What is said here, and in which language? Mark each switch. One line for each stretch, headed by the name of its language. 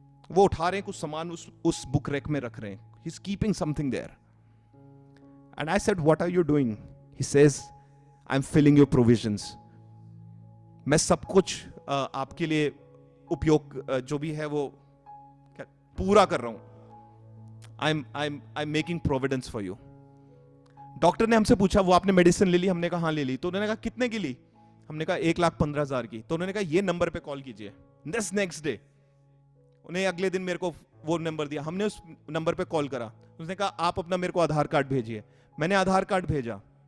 Hindi: वो उठा रहे हैं कुछ सामान, उस बुक रैक में रख रहे हैं,
English: He is keeping something there. And I said what are you doing? He says I am filling your provisions.
Hindi: मैं सब कुछ आपके लिए उपयोग जो भी है वो पूरा कर रहा हूं।
English: I'm making providence for you.
Hindi: Doctor ने हमसे पूछा वो आपने मेडिसिन ले ली? हमने कहा हाँ ले ली। तो उन्होंने कहा कितने की ली? हमने कहा 1,15,000 की। तो उन्होंने कहा ये नंबर पे कॉल कीजिए। नेक्स्ट डे उन्हें अगले दिन मेरे को वो नंबर दिया, हमने उस नंबर पे कॉल करा। उसने कहा आप अपना मेरे को आधार कार्ड भेजिए। मैंने आधार कार्ड भेजा।